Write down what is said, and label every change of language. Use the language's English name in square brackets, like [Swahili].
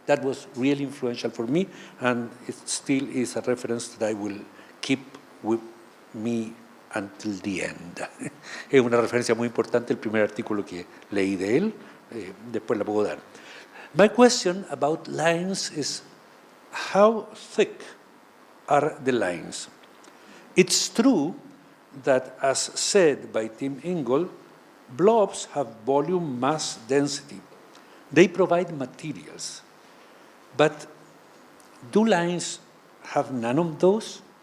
[English] That was really influential for me, and it still is a reference that I will keep with me until the end. [Spanish] Es una referencia muy importante, el primer artículo que leí de él, después la puedo dar. [English] My question about lines is, how thick are the lines? It's true that, as said by Tim Ingold, blobs have volume, mass, density. They provide materials. But do lines have none of those?